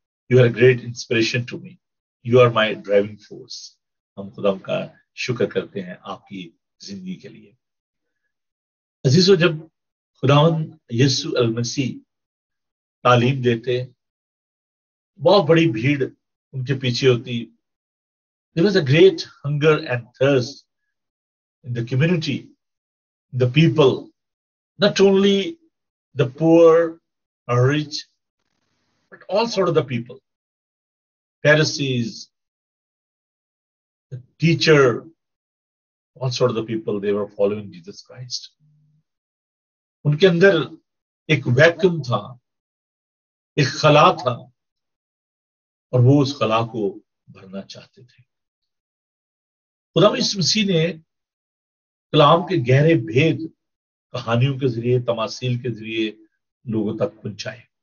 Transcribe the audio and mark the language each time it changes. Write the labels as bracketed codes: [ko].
[en] You are a great inspiration to me, you are my driving force. [ur] ہم خداوند کا شکر کرتے ہیں آپ کی زندگی کے لیے. عزیزو، جب خداوند یسوع المسیح تعلیم دیتے، بہت بڑی بھیڑ ان کے پیچھے ہوتی. [en] There was a great hunger and thirst in the community, the people, not only the poor or rich, but all sort of the people. Pharisees, the teacher, all sort of the people, they were following Jesus Christ. [ur] ان کے اندر ایک vacuum تھا، ایک خلا تھا، اور وہ اس خلا کو بھرنا چاہتے تھے. خدا یسوع مسیح نے کلام کے گہرے بھید کہانیوں کے ذریعے، تماثیل کے ذریعے لوگوں تک پہنچائے.